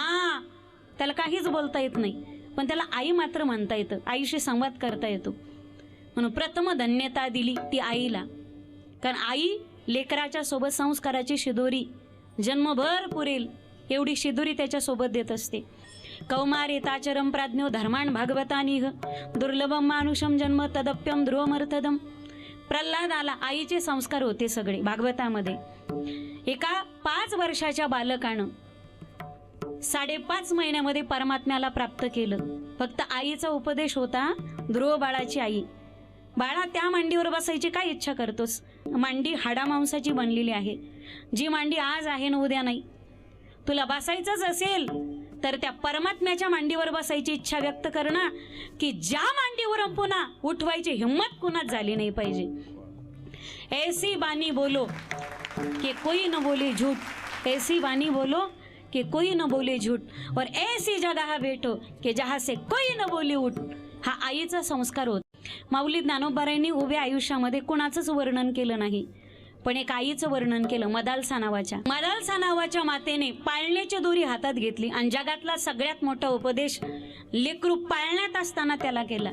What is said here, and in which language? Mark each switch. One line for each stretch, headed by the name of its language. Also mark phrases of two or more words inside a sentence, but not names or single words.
Marathi: त्याला काहीच बोलता येत नाही पण त्याला आई मात्र म्हणता येतं. आईशी संवाद करता येतो. म्हणून प्रथम धन्यता दिली ती आईला. कारण आई लेकराच्या सोबत संस्काराची शिदोरी जन्मभर पुरेल एवढी शिदोरी त्याच्या सोबत देत असते.
Sanskrit: कौमारेताचरम प्राज्ञो धर्मान् भागवतानिह दुर्लभम मानुषम जन्म तदप्यम ध्रुवमर्थदम.
Marathi: प्रल्हादाला आईचे संस्कार होते सगळे भागवतामध्ये. एका 5 वर्षाच्या बालकानं 5.5 महिन्यामध्ये परमात्म्याला प्राप्त केलं. फक्त आईचा उपदेश होता. ध्रुव बाळाची आई. बाळा त्या मांडीवर बसायची काय इच्छा करतोस. मांडी हाडामांसाची बनलेली आहे. जी मांडी आज आहे ना उद्या नाही. तुला बसायचंच असेल तर त्या परमात्म्याच्या मांडीवर बसायची इच्छा व्यक्त कर ना. की ज्या मांडीवर पुन्हा उठवायची हिम्मत कुणाच झाली नाही पाहिजे.
Hindi: ऐसी बानी बोलो कि कोई न बोले झूठ. ऐसी बानी बोलो कि कोई न बोले झूठ और ऐसी जगह बैठो कि जहाँ से कोई न बोले उठ.
Marathi: हा आईचा संस्कार होता. माऊली ज्ञानोबारायांनी उभ्या आयुष्यामध्ये कुणाचंच वर्णन केलं नाही पण एक आईचं वर्णन केलं. मदालसा नावाच्या मातेने पाळण्याची दोरी हातात घेतली आणि जगातला सगळ्यात मोठा उपदेश लेकरू पाळण्यात असताना त्याला केला.